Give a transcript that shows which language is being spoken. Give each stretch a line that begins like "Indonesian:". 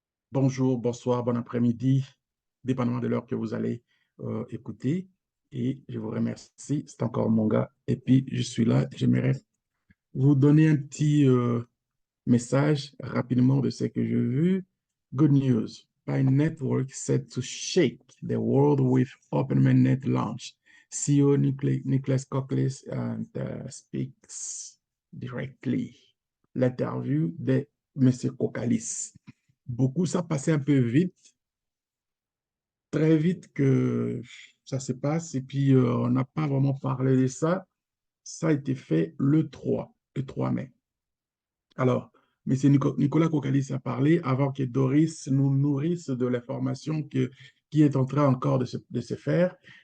French: Bonjour, bonsoir, bon après-midi, dépendamment de l'heure que vous allez écouter. Et je vous remercie, c'est encore mon gars. Et puis, je suis là, j'aimerais vous donner un petit message rapidement de ce que j'ai vu.
English: Good news. Pi Network set to shake the world with OpenMainNet launch. CEO Nicholas Cockles and, speaks directly.
French: L'interview de M. Kokalis. Beaucoup, ça passait un peu vite, très vite que ça se passe, et puis on n'a pas vraiment parlé de ça. Ça a été fait le 3 mai. Alors, M. Nicolas Cocalis a parlé avant que Doris nous nourrisse de l'information qui est en train encore de se faire.